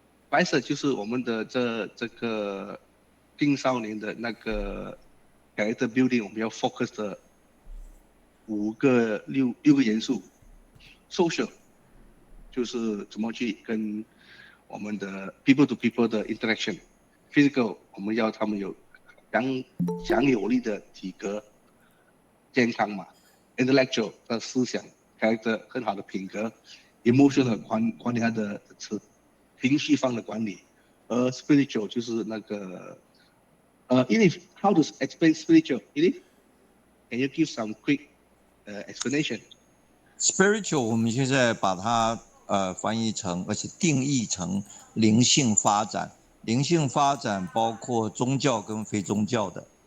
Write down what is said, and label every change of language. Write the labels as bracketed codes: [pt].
[zh] spices 就是我们的这个青少年的那个 character building， 我们要 focus 的6个元素。 social 就是怎么去跟我们的 people to people 的 interaction。physical 我们要他们有强有力的体格。健康嘛 ，intellectual 的思想，还有一个很好的品格 ，emotional 管理他的情绪方的管理，而 spiritual 就是那个Elif [en] how to explain spiritual Elif can you give some quick explanation [zh] spiritual 我们现在把它翻译成而且定义成灵性发展，灵性发展包括宗教跟非宗教的。